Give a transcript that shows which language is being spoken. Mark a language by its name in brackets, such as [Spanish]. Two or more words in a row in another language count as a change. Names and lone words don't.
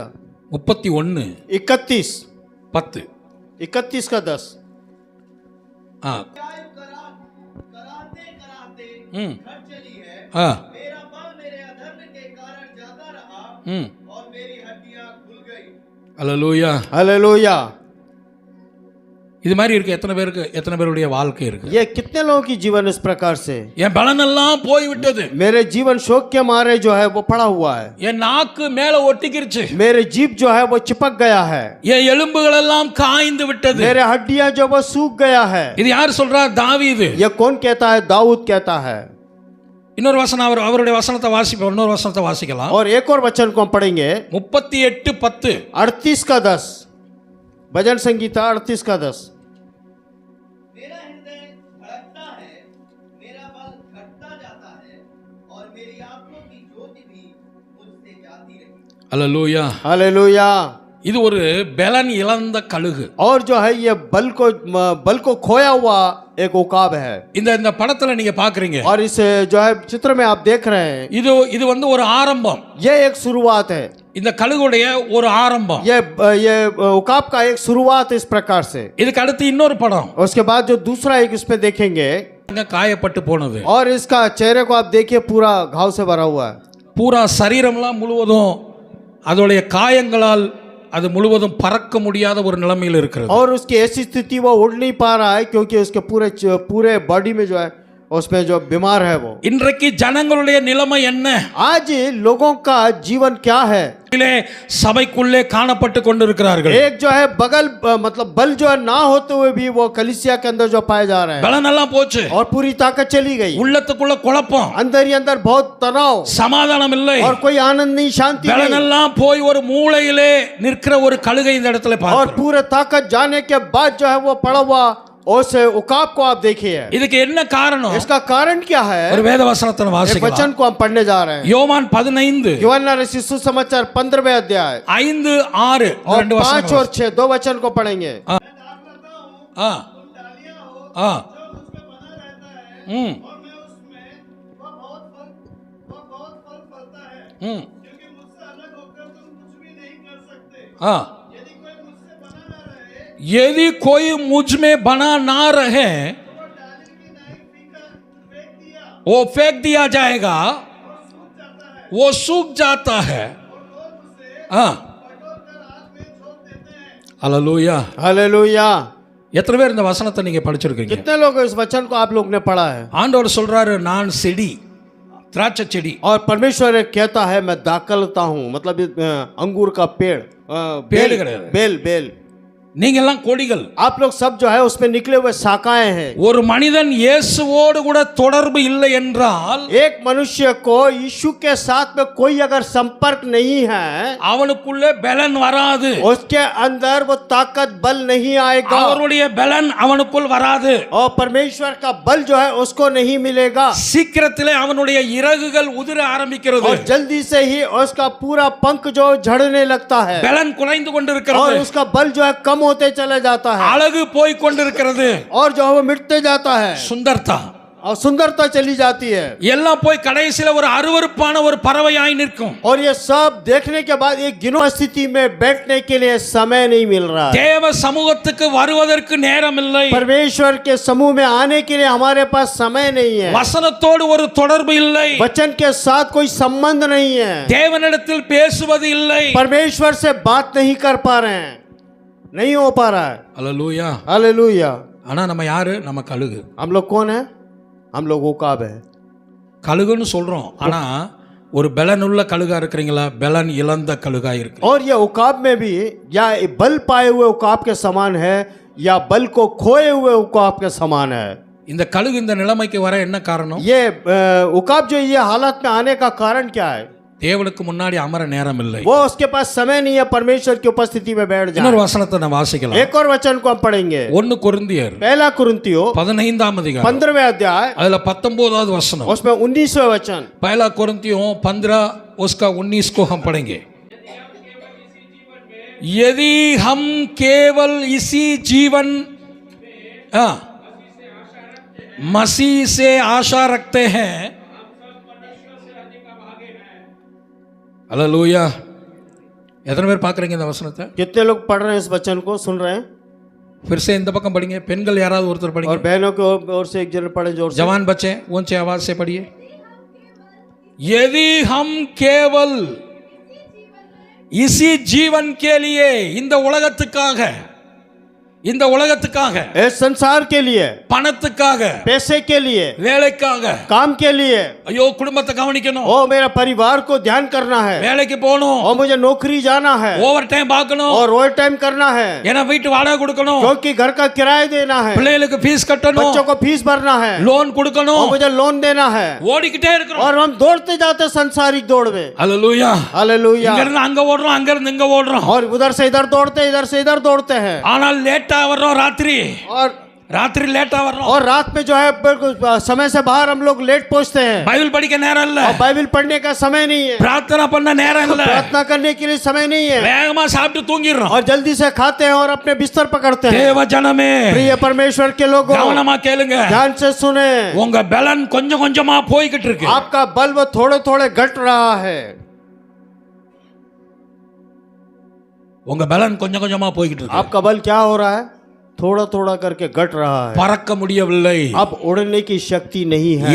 [Hindi] 31 31 10. 31 का 10। कराते कराते हम्म घट चली है। हाँ मेरा बल मेरे अधर्म के कारण ज्यादा रहा, और मेरी हड्डियां खुल गई। [Tamil] அல்லேலூயா. [Hindi] हालेलुया। [Tamil] இது மாதிரி இருக்கு எத்தனை பேருடைய வாழ்க்கை இருக்கு? [Hindi] ये कितने लोगों की जीवन इस प्रकार से, [Tamil] என் பலன் எல்லாம் போய்விட்டது, [Hindi] मेरे जीवन शोक के मारे जो है वो पड़ा हुआ है, [Tamil] என் நாக்கு மேல ஒட்டிக்கிருச்சு, [Hindi] मेरे जीभ जो है वो चिपक गया है, [Tamil] என் எலும்புகள் எல்லாம் காய்ந்து விட்டது. [Hindi] मेरे हड्डियां जो वो सूख गया है। [Tamil] இது யார் சொல்றா? தாவீது. [Hindi] ये कौन कहता है? दाऊद कहता है। [Tamil] இன்னொரு வசனம் அவருடைய வசனத்தை வாசிப்போம். இன்னொரு வசனத்தை வாசிக்கலாம். [Hindi] और एक और वचन को हम पढ़ेंगे 38:10. 38 का 10 भजन संगीता 38 का 10। मेरा हृदय मेरी आंखों की ज्योति भी मुझसे जाती रही। [Tamil] அல்லேலூயா. [Hindi] हालेलुया। [Tamil] இது ஒரு பலன் இழந்த கழுகு. [Hindi] और जो है ये बल को खोया हुआ एक उकाब है। [Tamil] இந்த படத்துல நீங்க பாக்குறீங்க. [Hindi] और इस जो है चित्र में आप देख रहे हैं, [Tamil] இது வந்து ஒரு ஆரம்பம். [Hindi] ये एक शुरुआत है। [Tamil] இந்த கழுகுடைய ஒரு ஆரம்பம். [Hindi] ये उकाब का एक शुरुआत इस प्रकार से। [Tamil] இதுக்கு அடுத்து இன்னொரு படம். [Hindi] उसके बाद जो दूसरा एक इस पे देखेंगे, [Tamil] காயப்பட்டு போனது. [Hindi] और इसका चेहरे को आप देखिए पूरा घाव से भरा हुआ है। [Tamil] பூரா சரீரம்லாம் முழுவதும் அதோடைய காயங்களால் அது முழுவதும் பறக்க முடியாத ஒரு நிலைமையில் இருக்கிறது. [Hindi] और उसकी ऐसी स्थिति वो उड़ नहीं पा रहा है क्योंकि उसके पूरे बॉडी में जो है उसमें जो बीमार है वो। [Tamil] இன்றைக்கு ஜனங்களுடைய நிலைமை என்ன? [Hindi] आज लोगों का जीवन क्या है? [Tamil] சபைக்குள்ளே காணப்பட்டு கொண்டிருக்கிறார்கள். [Hindi] एक जो है बगल मतलब बल जो है ना होते हुए भी वो कलीसिया के अंदर जो पाए जा रहे हैं, [Tamil] பலன் எல்லாம் போச்சு. [Hindi] और पूरी ताकत चली गई। [Tamil] உள்ளத்துக்குள்ள குழப்பம், [Hindi] अंदर ही अंदर बहुत तनाव, [Tamil] சமாதானம் இல்லை, [Hindi] और कोई आनंद नहीं, शांति [Tamil] பலன் [Hindi] नहीं। [Tamil] எல்லாம் போய் ஒரு மூலையிலே நிற்கிற ஒரு கழுகை இந்த இடத்துல [Hindi] और [Tamil] பார்க்கிறோம். [Hindi] पूरे ताकत जाने के बाद जो है वो पड़ा हुआ उस उकाब को आप देखिए। [Tamil] இதுக்கு என்ன காரணம்? [Hindi] इसका कारण क्या है? [Tamil] ஒரு வேத வசனத்தை [Hindi] एक [Tamil] வாசிக்கலாம். [Hindi] वचन को हम पढ़ने जा रहे हैं। [Tamil] யோவான் 15 [Hindi] यूहन्ना रचित सुसमाचार 15वें अध्याय 5 6 और [Tamil] ரெண்டு 5 வசனம். [Hindi] और 6 दो वचन को पढ़ेंगे। ஆ तुम ஆ डालियां हो ஆ जो मुझमें बना रहता है ம் और मैं उसमें, वह बहुत फल फलता है, ம் क्योंकि मुझसे अलग होकर तुम कुछ भी नहीं कर सकते। ஆ यदि कोई मुझसे बना न रहे यदि कोई मुझ में बना ना रहे तो वो डाली की नाई फेंक दिया वो फेंक दिया जाएगा, और सूख जाता है, वो सूख जाता है. और लोग उसे हाँ बटोर कर आग में झोंक देते हैं। हालेलुया. हालेलुया। [Tamil] எத்தனை பேர் இந்த வசனத்தை நீங்க படிச்சிருக்கீங்க? [Hindi] कितने लोग इस वचन को आप लोग ने पढ़ा है? [Tamil] ஆண்டவர் சொல்றாரு, நான் செடி, திராட்சை செடி. [Hindi] और परमेश्वर कहता है मैं दाखलता हूँ, मतलब अंगूर का पेड़, पेड़ बेल करेगा। बेल बेल। [Tamil] நீங்க எல்லாம் கொடிகள். [Hindi] आप लोग सब जो है उसमें निकले हुए शाखाएं हैं। [Tamil] ஒரு மனிதன் இயேசுவோடு கூட தொடர்பு இல்லை என்றால் [Hindi] एक मनुष्य को यीशु के साथ में कोई अगर संपर्क नहीं है, [Tamil] அவனுக்குள்ளே பலன் வராது. [Hindi] उसके अंदर वो ताकत बल नहीं आएगा, [Tamil] அவருடைய பலன் அவனுக்குள் வராது. [Hindi] और परमेश्वर का बल जो है उसको नहीं मिलेगा, [Tamil] சீக்கிரத்திலே அவனுடைய இறகுகள் உதிர ஆரம்பிக்கிறது. [Hindi] और जल्दी से ही उसका पूरा पंख जो झड़ने लगता है, [Tamil] பலன் குறைந்து [Hindi] और [Tamil] கொண்டிருக்கிறது. [Hindi] उसका बल जो है कम होते चले जाता है, [Tamil] அழகு போய் கொண்டிருக்கிறது. [Hindi] और जो है वो मिटते जाता है, சுந்தர்தா और सुंदरता चली जाती है, [Tamil] எல்லாம் போய் கடைசியில ஒரு அருவருப்பான ஒரு பறவையாய் நிற்கும். [Hindi] और ये सब देखने के बाद एक गिनो स्थिति में बैठने के लिए समय नहीं मिल रहा है। [Tamil] தேவ சமூகத்துக்கு வருவதற்கு நேரம் இல்லை. [Hindi] परमेश्वर के समूह में आने के लिए हमारे पास समय नहीं है, [Tamil] வசனத்தோடு ஒரு தொடர்பு இல்லை. [Hindi] वचन के साथ कोई संबंध नहीं है, [Tamil] தேவனிடத்தில் பேசுவது இல்லை. [Hindi] परमेश्वर से बात नहीं कर पा रहे हैं, नहीं हो पा रहा है। [Tamil] அல்லேலூயா. [Hindi] हालेलुया। [Tamil] ஆனா நம்ம யாரு? நம்ம கழுகு. [Hindi] हम लोग कौन है? हम लोग उकाब है। [Tamil] கழுகுன்னு சொல்றோம், ஆனா ஒரு பலனுள்ள கழுகா இருக்கிறீங்களா? பலன் இழந்த கழுகா இருக்கு. [Hindi] और ये उकाब में भी या बल पाए हुए उकाब के समान है या बल को खोए हुए उकाब के समान है। [Tamil] இந்த கழுகு இந்த நிலைமைக்கு வர என்ன காரணம்? [Hindi] ये उकाब जो ये हालत में आने का कारण क्या है? [Tamil] தேவனுக்கு முன்னாடி அமர நேரம் இல்லை. [Hindi] वो उसके पास समय नहीं है परमेश्वर की उपस्थिति में बैठ [Tamil] இன்னொரு [Hindi] जाए। [Tamil] வசனத்தை நான் வாசிக்கலாம். [Hindi] एक और वचन को हम पढ़ेंगे। [Tamil] 1 கொரிந்தியர் [Hindi] पहला कुरिन्थियों [Tamil] 15ஆம் அதிகாரம் [Hindi] 15वें अध्याय [Tamil] அதுல 19வது வசனம். [Hindi] उसमें 19वें वचन। पहला कोरिन्थियों 15 उसका 19 को हम पढ़ेंगे। यदि हम केवल इसी जीवन मसीह से आशा रखते हैं, हालेलुया. [Tamil] எத்தனை பேர் பார்க்குறீங்க இந்த வசனத்தை? [Hindi] कितने लोग पढ़ रहे हैं इस वचन को, सुन रहे हैं? फिर से [Tamil] இந்த பக்கம் படிங்க. பெண்கள் யாராவது ஒருத்தர் [Hindi] और [Tamil] படிங்க. [Hindi] बहनों की ओर से एक जन पढ़े जोर से। जवान बच्चे ऊंचे आवाज से पढ़िए. यदि हम केवल इसी जीवन के लिए, [Tamil] இந்த உலகத்துக்காக, இந்த உலகத்துக்காக, [Hindi] इस संसार के लिए, [Tamil] பணத்துக்காக, [Hindi] पैसे के लिए, [Tamil] வேலைக்காக, [Hindi] काम के लिए, [Tamil] ஐயோ குடும்பத்தை கவனிக்கணும், [Hindi] ओ मेरा परिवार को ध्यान करना है, [Tamil] வேலைக்கு போகணும், [Hindi] और मुझे नौकरी जाना है, [English] over time [Tamil] பார்க்கணும், [Hindi] और [English] over time [Hindi] करना है, [Tamil] ஏன்னா வீட்டு வாடகை கொடுக்கணும், [Hindi] क्योंकि घर का किराया देना है, [Tamil] பிள்ளைகளுக்கு ஃபீஸ் கட்டணும், [Hindi] बच्चों को फीस भरना है, [Tamil] லோன் கொடுக்கணும், [Hindi] और मुझे लोन देना है, [Tamil] ஓடிக்கிட்டே இருக்கிறோம். [Hindi] और हम दौड़ते जाते संसारिक दौड़ में। [Tamil] ஹல்லேலூயா. [Hindi] हालेलुया। [Tamil] இங்க இருந்து அங்க ஓடுறோம், அங்க இருந்து இங்க ஓடுறோம். [Hindi] और उधर से इधर दौड़ते हैं, इधर से इधर दौड़ते हैं, [Tamil] ஆனால் லேட்டா வர்றோம் ராத்திரி. [Hindi] और [Tamil] ராத்திரி லேட்டா வர்றோம் [Hindi] और रात में जो है बिल्कुल समय से बाहर हम लोग लेट पहुंचते हैं [Tamil] பைபிள் படிக்க நேரம் இல்ல [Hindi] और बाइबल पढ़ने का समय नहीं है, [Tamil] பிரார்த்தனை பண்ண நேரம் இல்ல [Hindi] प्रार्थना करने के लिए समय नहीं है [Tamil] வேகமா சாப்பிட்டு தூங்கிடுறோம் [Hindi] और जल्दी से खाते हैं और अपने बिस्तर पकड़ते हैं। [Tamil] தேவ ஜனமே [Hindi] प्रिय परमेश्वर के लोगों, [Tamil] கவனமா கேளுங்க [Hindi] ध्यान से सुने, [Tamil] உங்க பலன் கொஞ்சம் கொஞ்சமா போய்கிட்டு இருக்கு [Hindi] आपका बल वो थोड़े थोड़े घट रहा है। [Tamil] உங்க பலன் கொஞ்சம் கொஞ்சமா போய்கிட்டு இருக்கு [Hindi] आपका बल क्या हो रहा है? थोड़ा थोड़ा करके घट रहा है। [Tamil] பறக்க முடியவில்லை [Hindi] अब उड़ने की शक्ति नहीं है।